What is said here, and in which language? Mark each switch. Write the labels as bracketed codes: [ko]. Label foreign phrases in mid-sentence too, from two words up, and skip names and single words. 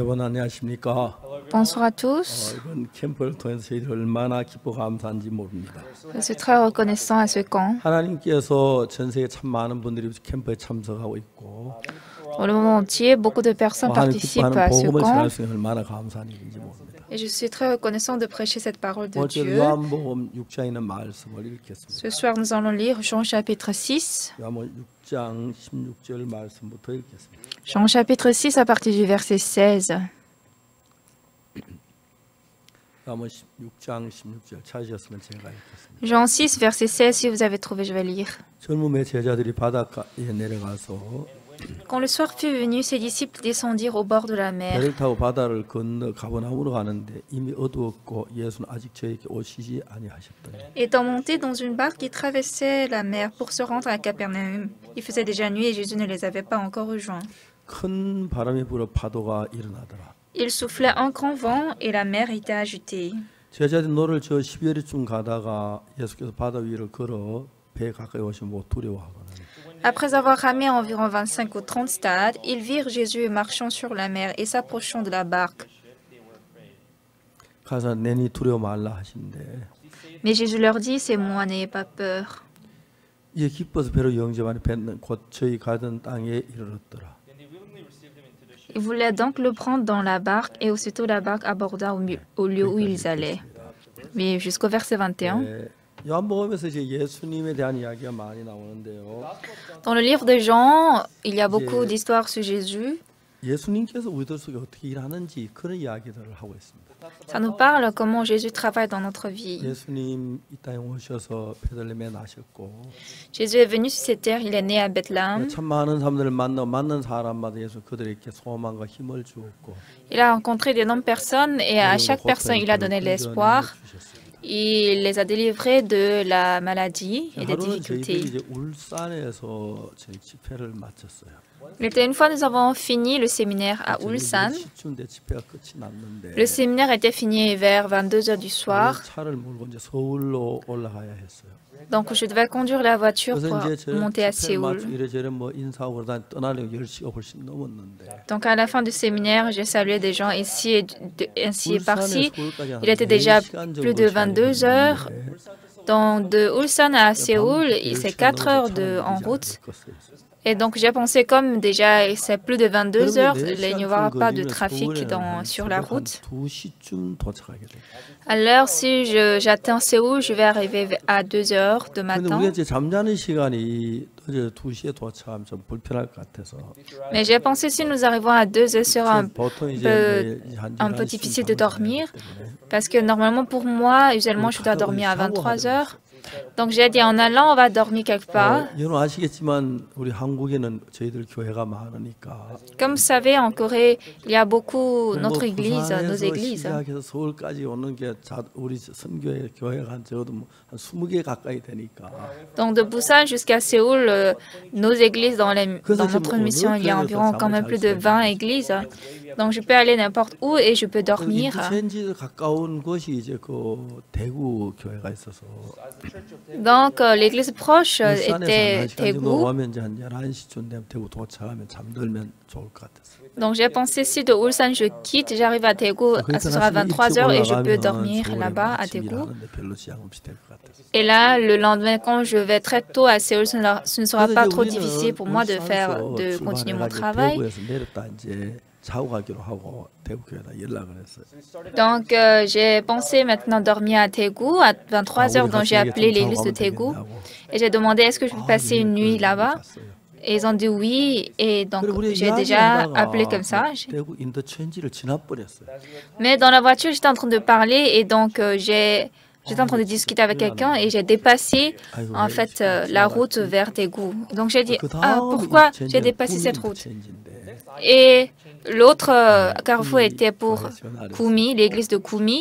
[ko] 안녕하십니까? [fr] Bonsoir à tous. [ko] 이번 캠프를 통해서 저희들 얼마나 기뻐 감사한지 모릅니다. [fr] Je suis très reconnaissant à ce camp. [ko] 하나님께서 전 세계 참 많은 분들이 캠프에 참석하고 있고 [fr] Dans le monde entier, beaucoup de personnes [ko] 하나님 [fr] participent [ko] 기뻐하는 [fr] à ce [ko] 복음을 [fr] camp [ko] 전할 수 있는 얼마나 감사한 일인지 모릅니다. [fr] et je suis très reconnaissant de prêcher cette parole de [ko] 오늘 [fr] Dieu. [ko] 요한복음 6장에 있는 말씀을 읽겠습니다. [fr] Ce soir, nous allons lire Jean chapitre 6. [ko] 요한복음 6장 16절 말씀부터 읽겠습니다. [fr] Jean chapitre 6 à partir du verset 16. [ko] 요한복음 6장 16절 찾으셨으면 제가 읽겠습니다. [fr] Jean 6, verset 16, si vous avez trouvé, je vais lire. [ko] 젊음의 제자들이 바닷가에 내려가서 [fr] Quand le soir fut venu, ses disciples descendirent au bord de la mer. [ko] 배를 타고 바다를 건너 가버나움으로 가는데 이미 어두웠고 예수는 아직 저에게 오시지 아니하셨더니 [fr] Étant montés dans une barque qui traversait la mer pour se rendre à Capernaum, il faisait déjà nuit et Jésus ne les avait pas encore rejoints. [ko] 큰 바람이 불어 파도가 일어나더라. [fr] Il soufflait un grand vent et la mer était agitée. [ko] 제자들이 노를 저 12회리쯤 가다가 예수께서 바다 위를 걸어 배에 가까이 오시면 못 두려워하거나 [fr] Après avoir ramé environ 25 ou 30 stades, ils virent Jésus marchant sur la mer et s'approchant de la barque. [ko] 가서 내니 두려워 말라 하신대. [fr] Mais Jésus leur dit, c'est moi, n'ayez pas peur. [ko] 이에 기뻐서 배로 영접하니 배는 곧 저희 가던 땅에 이르렀더라. [fr] Ils voulaient donc le prendre dans la barque et aussitôt la barque aborda au lieu où ils allaient. Mais jusqu'au verset 21. [ko] 요한복음에서 이제 예수님에 대한 이야기가 많이 나오는데요. [fr] Dans le livre de Jean, il y a beaucoup d'histoires sur Jésus. [ko] 예수님께서 우리들 속에 어떻게 일하는지 그런 이야기들을 하고 있습니다. [fr] Ça nous parle comment Jésus travaille dans notre vie. [ko] 예수님 이 땅에 오셔서 베들레헴에 나셨고 [fr] Jésus est venu sur cette terre, il est né à Bethléem. [ko] 참 많은 사람들을 만난 사람마다 예수 그들에게 소망과 힘을 주었고 [fr] Il a rencontré d'énormes personnes et à chaque personne, il a donné l'espoir. Il les a délivrés de la maladie et des difficultés. [ko] 이제 울산에서 저희 집회를 마쳤어요. [fr] Il était une fois, nous avons fini le séminaire à Ulsan. [ko] 시쯤 집회가 끝이 났는데 [fr] Le séminaire était fini vers 22 h du soir. [ko] 차를 몰고 이제 서울로 올라가야 했어요. [fr] Donc, je devais conduire la voiture [ko] 그래서 [fr] pour [ko] 이제 [fr] monter à [ko] 집회를 [fr] Séoul. [ko] 마치고 이래저래 뭐 인사하고 그러다 떠나려고 10시가 훨씬 넘었는데 [fr] Donc, à la fin du séminaire, j'ai salué des gens ici ainsi et par-ci. [ko] 서울까지 한 [fr] Il était déjà [ko] 4시간 [fr] plus [ko] 정도 [fr] de 22 heures. [ko] 차이였는데 [fr] Donc, de Ulsan à Séoul, c'est 4 heures en route. Et donc, j'ai pensé comme déjà c'est plus de 22 heures, il n'y aura pas de trafic sur la route. [ko] 2시쯤 도착하게 돼요. [fr] Alors, si j'atteins Séoul, je vais arriver à 2 heures de [ko] 근데 [fr] matin. [ko] 우리가 이제 잠자는 시간이 이제 2시에 도착하면 좀 불편할 것 같아서 [fr] Mais j'ai pensé si nous arrivons à 2 heures, ce sera [ko] 보통 이제 [fr] un peu difficile de dormir. Parce que normalement, pour moi, usuellement, je dois dormir à 23 heures. Donc, j'ai dit en allant, on va dormir quelque part. [ko] 여러분 아시겠지만 우리 한국에는 저희들 교회가 많으니까 [fr] Comme vous savez, en Corée, il y a beaucoup notre église, nos églises. [ko] 시작해서 서울까지 오는 게 우리 선교회 교회가 한 적어도 한 20개 가까이 되니까 [fr] Donc, de Busan jusqu'à Séoul, nos églises dans notre mission, il y a environ quand même plus de 20 églises. Donc, je peux aller n'importe où et je peux dormir. [ko] 인천지 가까운 곳이 이제 그 대구 교회가 있어서 [fr] Donc, l'église proche [ko] 울산에서 [fr] était [ko] 한 시간 정도 [fr] Daegu. [ko] 오면 이제 한 11시쯤 되면 대구 도착하면 잠들면 좋을 것 같았어요. [fr] Donc, j'ai pensé si de Ulsan je quitte, j'arrive à Daegu, ce sera 23 heures et je peux dormir là-bas à Daegu. [ko] 별로 지장 없이 될 것 같았어요. [fr] Et là, le lendemain, quand je vais très tôt à Séoul, ce ne sera pas trop difficile pour moi de continuer mon travail. [ko] 대구에서 내렸다 이제 자고 가기로 하고 대구 교회에다 연락을 했어요. [fr] Donc, j'ai pensé maintenant dormir à Daegu à 23 heures, donc j'ai appelé l'église de Daegu et j'ai demandé est-ce que je peux passer une nuit là-bas. Et ils ont dit oui, et donc j'ai déjà appelé comme ça. [ko] 대구 인터체인지를 지나버렸어요. [fr] Mais dans la voiture, j'étais en train de parler et donc j'étais en train de discuter avec quelqu'un et j'ai dépassé en fait la route vers Daegu. Donc j'ai dit ah pourquoi j'ai dépassé cette route? Et l'autre carrefour était pour Kumi, l'église de Kumi.